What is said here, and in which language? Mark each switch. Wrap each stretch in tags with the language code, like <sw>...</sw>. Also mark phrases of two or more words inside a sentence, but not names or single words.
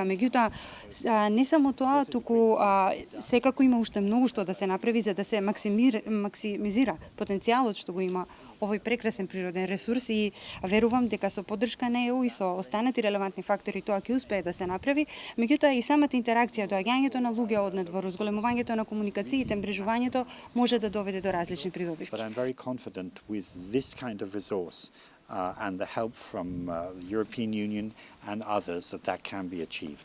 <mk>Меѓутоа не само тоа, туку секако има уште многу што да се направи за да се максимизира потенцијалот што го има овој прекрасен природен ресурс и верувам дека со поддршка на ЕУ и со останати релевантни фактори тоа ќе успее да се направи. Меѓутоа и самата интеракција, доаѓањето на луѓе однадвор, зголемувањето на комуникациите, мрежувањето може да доведе до различни придобивки.</mk> <en>But I'm very confident with this kind of resource and the help from the European Union and others that can be achieved.</en>